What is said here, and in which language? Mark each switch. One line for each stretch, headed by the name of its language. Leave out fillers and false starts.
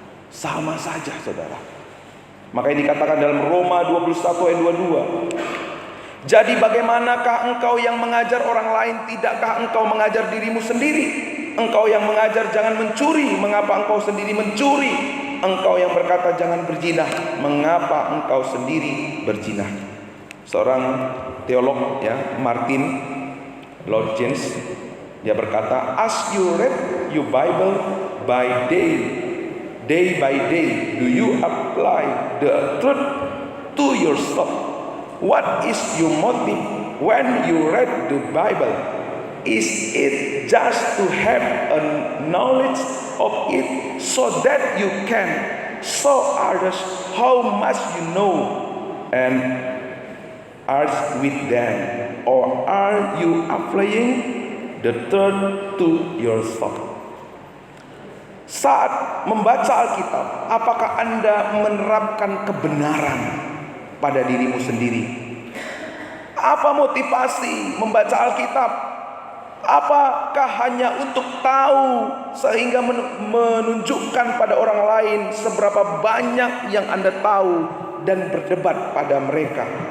Indonesian: Sama saja saudara. Makanya dikatakan dalam Roma 21 ayat 22, "Jadi bagaimanakah engkau yang mengajar orang lain, tidakkah engkau mengajar dirimu sendiri? Engkau yang mengajar jangan mencuri, mengapa engkau sendiri mencuri? Engkau yang berkata jangan berzina, mengapa engkau sendiri berzina?" Seorang teolog ya, Martin Lloyd Jones, dia berkata,
English: "As you read your Bible by day, Day by day, do you apply the truth to yourself? What is your motive when you read the Bible? Is it just to have a knowledge of it so that you can show others how much you know and argue with them? Or are you applying the truth to yourself?
Indonesian: Saat membaca Alkitab, apakah Anda menerapkan kebenaran pada dirimu sendiri? Apa motivasi membaca Alkitab? Apakah hanya untuk tahu sehingga menunjukkan pada orang lain seberapa banyak yang Anda tahu dan berdebat pada mereka?